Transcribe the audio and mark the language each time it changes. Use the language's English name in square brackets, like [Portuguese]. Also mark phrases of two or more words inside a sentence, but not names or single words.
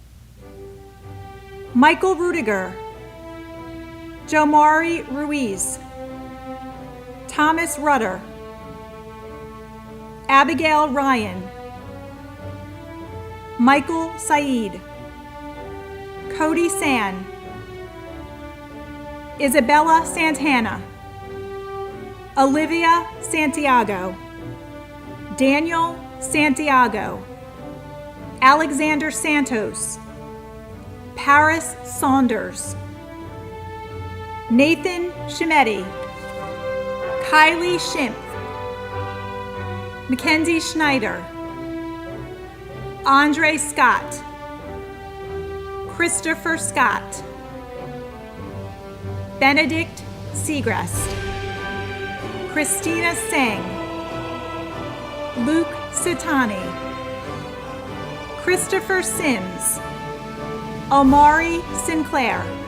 [English] Michael Rudiger, Jomari Ruiz, Thomas Rudder, Abigail Ryan, Michael Said, Cody San, Isabella Santana, Olivia Santiago, Daniel Santiago, Alexander Santos, Paris Saunders, Nathan Shimetti, Kylie Schimpf, Mackenzie Schneider, Andre Scott, Christopher Scott, Benedict Seagrest, Christina Singh, Luke Sitani, Christopher Sims, Omari Sinclair,